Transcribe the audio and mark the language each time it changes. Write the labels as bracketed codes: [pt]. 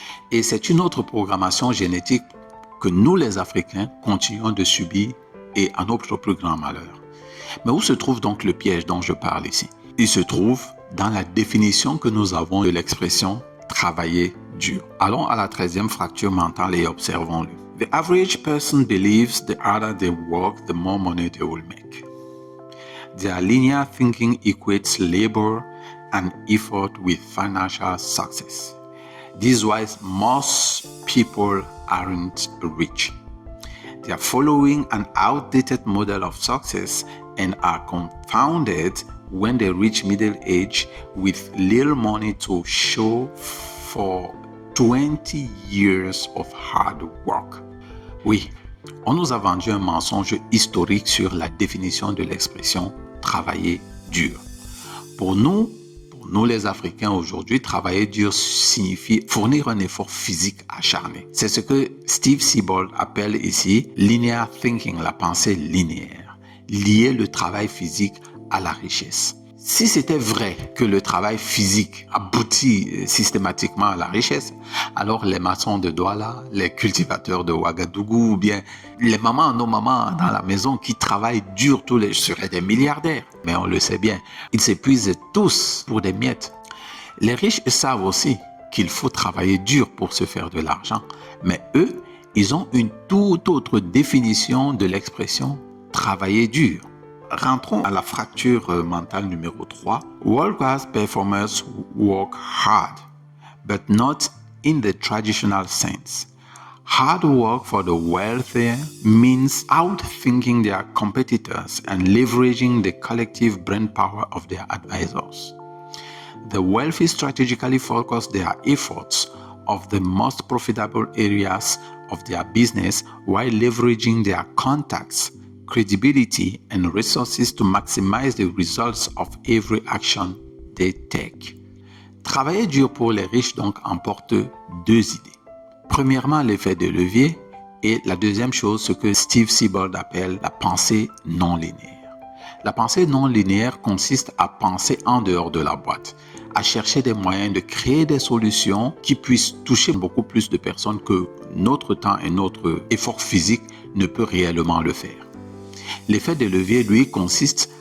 [fr] Et c'est une autre programmation génétique que nous, les Africains, continuons de subir et à notre plus grand malheur. Mais où se trouve donc le piège dont je parle ici? Il se trouve dans la définition que nous avons de l'expression « travailler dur ». Allons à la 13e fracture mentale et observons-le. [en] The average person believes the harder they work, the more money they will make. Their linear thinking equates labor and effort with financial success. This is why most people aren't rich. They are following an outdated model of success and are confounded when they reach middle age with little money to show for 20 years of hard work. [fr] Oui, on nous a vendu un mensonge historique sur la définition de l'expression « travailler dur ». Pour nous les Africains aujourd'hui, travailler dur signifie fournir un effort physique acharné. C'est ce que Steve Siebold appelle ici « [en] linear thinking [fr] », la pensée linéaire, lier le travail physique à la richesse. Si c'était vrai que le travail physique aboutit systématiquement à la richesse, alors les maçons de Douala, les cultivateurs de Ouagadougou ou bien nos mamans dans la maison qui travaillent dur tous les jours seraient des milliardaires. Mais on le sait bien, ils s'épuisent tous pour des miettes. Les riches savent aussi qu'il faut travailler dur pour se faire de l'argent, mais eux, ils ont une toute autre définition de l'expression « travailler dur ». Rentrons à la fracture mentale numéro 3. [en] World-class performers work hard, but not in the traditional sense. Hard work for the wealthy means outthinking their competitors and leveraging the collective brain power of their advisors. The wealthy strategically focus their efforts of the most profitable areas of their business while leveraging their contacts, credibility, and resources to maximize the results of every action they take. [fr] Travailler dur pour les riches donc emporte deux idées. Premièrement, l'effet de levier et la deuxième chose, ce que Steve Siebold appelle la pensée non linéaire. La pensée non linéaire consiste à penser en dehors de la boîte, à chercher des moyens de créer des solutions qui puissent toucher beaucoup plus de personnes que notre temps et notre effort physique ne peut réellement le faire. L'effet de levier, lui, consiste